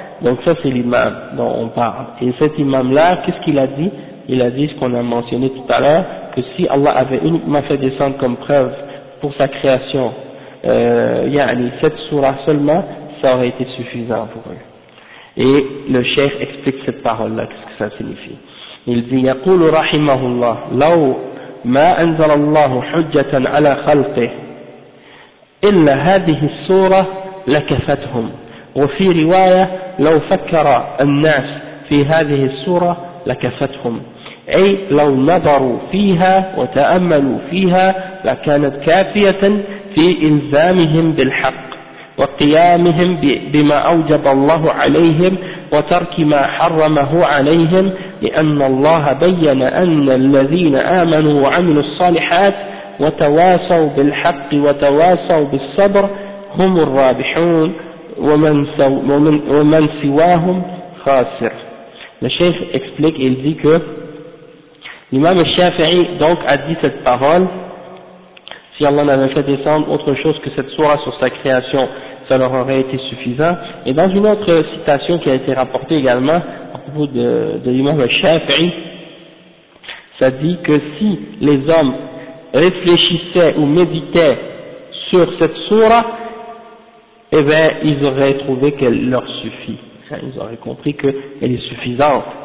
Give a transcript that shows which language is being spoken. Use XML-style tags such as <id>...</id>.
<fr>Donc ça c'est l'imam dont on parle. Et cet imam-là, qu'est-ce qu'il a dit? Il a dit ce qu'on a mentionné tout à l'heure, que si Allah avait uniquement fait descendre comme preuve pour sa création, yani cette sourate seulement, ça aurait été suffisant pour eux. Et le cheikh explique cette parole-là, qu'est-ce que ça signifie. Il dit,</fr> <ar>يقول رحمه الله لو ما أنزل الله حجة على خلقه إلا هذه السورة لكفتهم وفي رواية لو فكر الناس في هذه السورة لكفتهم أي لو نظروا فيها وتأملوا فيها لكانت كافية في إلزامهم بالحق وقيامهم بما أوجب الله عليهم وترك ما حرمه عليهم لأن الله بين أن الذين آمنوا وعملوا الصالحات وتواصوا بالحق وتواصوا بالصبر هم الرابحون ومن سواهم خاسر.</ar> <fr>الشيخ explique, il dit que l'imam al-Shafi'i donc a dit cette parole, si Allah n'avait fait descendre autre chose que cette sourate sur sa création, ça leur aurait été suffisant. Et dans une autre citation qui a été rapportée également à propos de l'imam al-Shafi'i, ça dit que si les hommes réfléchissaient ou méditaient sur cette sourate, eh bien ils auraient trouvé qu'elle leur suffit, ils auraient compris qu'elle est suffisante.</fr>